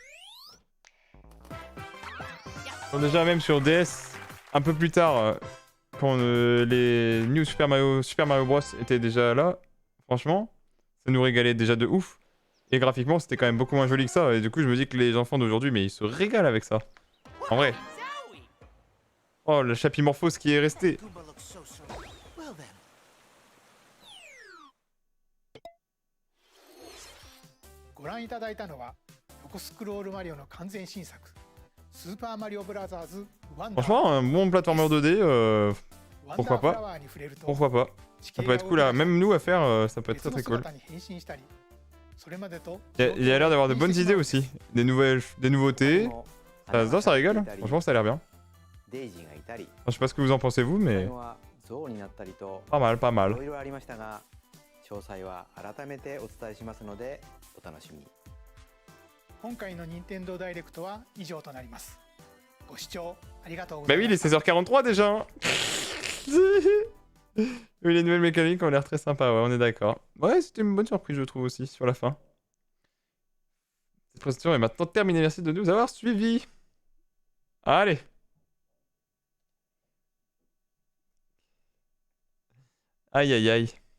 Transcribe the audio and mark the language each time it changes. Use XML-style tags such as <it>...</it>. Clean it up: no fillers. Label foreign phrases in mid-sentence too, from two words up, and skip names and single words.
<fr>Déjà même sur DS, un peu plus tard, quand les New Super Mario Bros étaient déjà là, franchement, ça nous régalait déjà de ouf. Et graphiquement, c'était quand même beaucoup moins joli que ça. Et du coup, je me dis que les enfants d'aujourd'hui, mais ils se régalent avec ça. En vrai. Oh, le Chapimorphose qui est resté.</fr> <en>Well then.</en> <ja>ご覧いただいたのは横スクロールマリオの完全新作スーパーマリオブラザーズワンダー</ja> <fr>Franchement, un bon platformer 2D,</fr> <ja>ワンダー</ja> <fr>pourquoi</fr> <ja>フラ</ja> <fr>pas.</fr> <ja>ワーに触れると</ja> <fr>Pourquoi pas.</fr> <ja>地</ja> <fr>Ça</fr> <ja>形</ja> <fr>peut</fr> <ja>が</ja> <fr>être cool à... Même nous à faire, ça peut être</fr> <ja>別</ja> <fr>très</fr> <ja>の</ja> <fr>très cool.</fr> <ja>姿に変身したりそれまでと</ja> <fr>Il y a l'air d'avoir de bonnes idées aussi. Des nouveautés. Ça rigole. Franchement, ça a l'air bien.</fr> <ja>デイジーがいたり、</ja> <fr>Enfin, je sais pas ce que vous en pensez vous,</fr> <ja>最</ja> <fr>mais</fr> <ja>後はゾウになったりと</ja> <fr>pas mal, pas</fr> <ja>い</ja> <fr>mal.</fr> <ja>ろいろありましたが、詳細は改めてお伝えしますのでお楽しみに。今回の任天堂ダイレクトは以上となりますご視聴ありがとうご</ja> <fr>Bah</fr> <ja>ざい</ja> <fr>oui,</fr> <ja>ま</ja> <fr>il</fr> <ja>した</ja> <fr>est 16h43 déjà. Hein. Oui, les nouvelles mécaniques ont l'air très sympas, ouais, on est d'accord. Ouais, c'était une bonne surprise, je trouve aussi, sur la fin. Cette présentation est maintenant terminée. Merci de nous avoir suivis. Allez. Aïe, aïe, aïe.</fr>